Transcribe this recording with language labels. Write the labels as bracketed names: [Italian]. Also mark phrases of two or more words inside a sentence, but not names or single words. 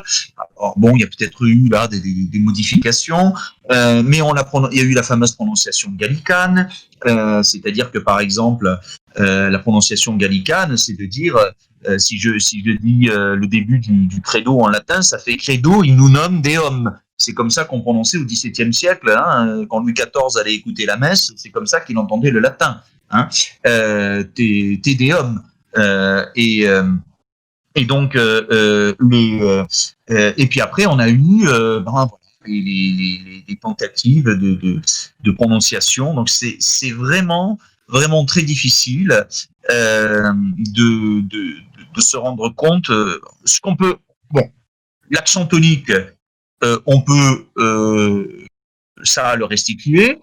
[French] Alors bon, il y a peut-être eu là des modifications, mais il y a eu la fameuse prononciation gallicane, c'est-à-dire que par exemple, la prononciation gallicane, c'est de dire, si je dis le début du credo en latin, ça fait [Latin] credo in unum deum. [French] C'est comme ça qu'on prononçait au XVIIe siècle, hein, quand Louis XIV allait écouter la messe, c'est comme ça qu'il entendait le latin. Hein, Te Deum, et donc et puis après on a eu les tentatives de prononciation, donc c'est vraiment très difficile de se rendre compte ce qu'on peut, bon, l'accent tonique, on peut ça le restituer.